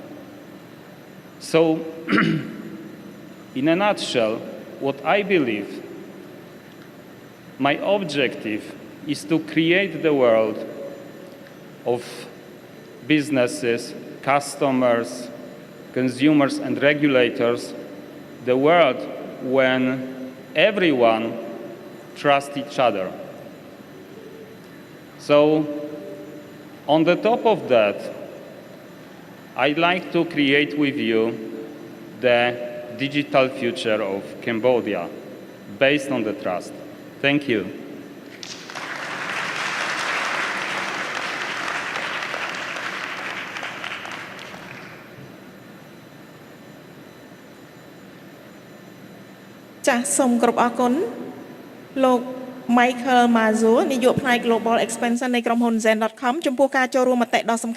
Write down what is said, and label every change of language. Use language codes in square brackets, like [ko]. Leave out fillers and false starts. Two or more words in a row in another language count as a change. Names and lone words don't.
[en] So, in a nutshell, what I believe, my objective is to create the world of businesses, customers, consumers, and regulators, the world when everyone trusts each other. So, on the top of that, I'd like to create with you the digital future of Cambodia based on the trust. Thank you. [km] ចាសសូមគោរពអរគុណលោក Michael Mazur នាយកផ្នែក Global Expansion នៃក្រុមហ៊ុន Zen.com ចំពោះការចូលរួមមតិដ៏សំ